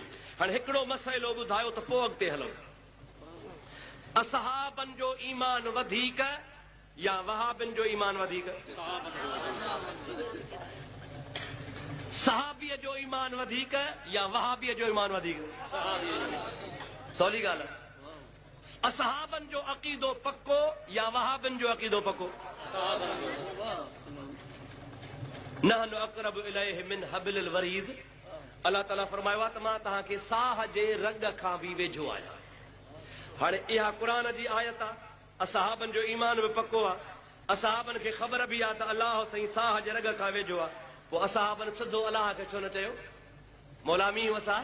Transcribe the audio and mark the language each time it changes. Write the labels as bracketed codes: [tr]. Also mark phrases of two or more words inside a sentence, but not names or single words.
[sd] हाणे हिकिड़ो मसइलो ॿुधायो त पोइ अॻिते हलो। असहाबनि जो ईमान वधीक या वहाबिन जो ईमान वधीक? सहाबीअ जो ईमान वधीक या वहाबीअ जो ईमान वधीक? सवली ॻाल्हि आहे। असहाबनि जो अक़ीदो पक्को या वहाबिन जो अक़ीदो पक्को? [ar] نحن أقرب إليه من حبل الوريد. [sd] अलाह ताला फरमायो आहे त मां तव्हांखे साह जे रग खां बि वेझो आहियां। हाणे इहा क़ुरान जी आयत आहे। असहाबनि जो ईमान बि पक्को आहे। असहाबनि खे ख़बर बि आहे त अलाह साईं साह जे रग खां वेझो आहे। पोइ असहाबनि सिधो अलाह खे छो न चयो मौला मींहुं वसाए?